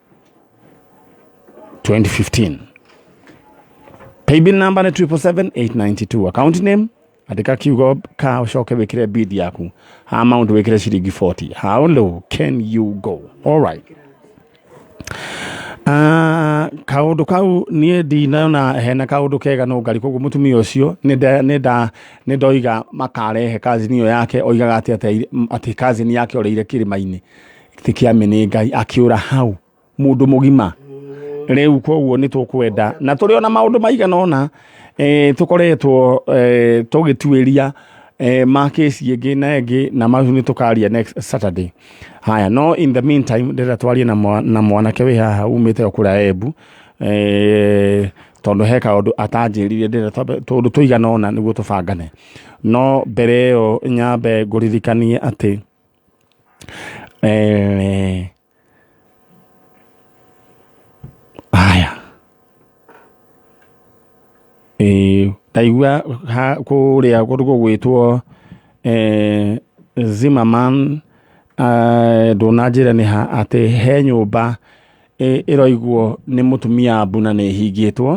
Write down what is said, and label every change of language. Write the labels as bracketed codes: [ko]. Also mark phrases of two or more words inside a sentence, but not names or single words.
[ki] 2015 [en] paybill number [ki] ni 77892 [en] account name [ki] andika kiugo ka ucoke wikire bid yaku ha amount wikire ciringi 40 [en] how low can you go all right [ki] kaundu kau nie ndinona hena kaundu kega Nungari koguo mutumia ucio ni ndoiga makarehe kazini yo yake oigaga ati kazini yake oreire kirima-ini tikiamene Ngai akiura hau mundu mugima Rĩu koguo nĩ tũkwenda na tũrĩ ona maũndũ maigana ona tũkoretwo tũgĩtuĩria markets ingĩ na ingĩ na macio nĩ tũkaria [en] next Saturday. [ki] Haya, no [en] in the meantime [ki] ndĩrenda twarie na mwanake wĩ haha umĩte kũrĩa Embu tondũ he kaũndũ atanjĩrire tondũ tũigana ona nĩguo tũbangane. No mbere ĩyo nyambe ngũririkanie atĩ haya ndaigua kũrĩa gũgwĩtwo Zimmerman ndũnanjĩra nĩ ha atĩ he nyũmba ĩroigwo nĩ mũtumia mbuna nĩ hingĩtwo.